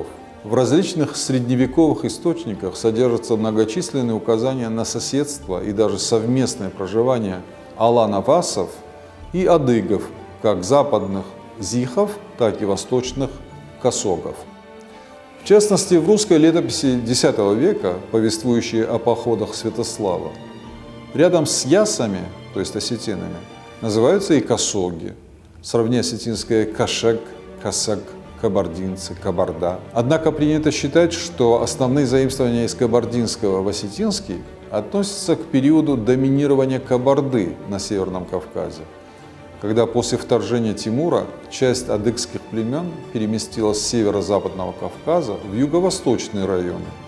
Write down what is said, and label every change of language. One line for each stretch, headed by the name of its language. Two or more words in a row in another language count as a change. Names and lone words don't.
Russian: В различных средневековых источниках содержатся многочисленные указания на соседство и даже совместное проживание аланов-асов и адыгов, как западных зихов, так и восточных косогов. В частности, в русской летописи X века, повествующей о походах Святослава, рядом с ясами, то есть осетинами, называются и косоги. Сравни осетинское кашек, касак, кабардинцы, кабарда. Однако принято считать, что основные заимствования из кабардинского в осетинский относятся к периоду доминирования Кабарды на Северном Кавказе, когда после вторжения Тимура часть адыгских племен переместилась с северо-западного Кавказа в юго-восточные районы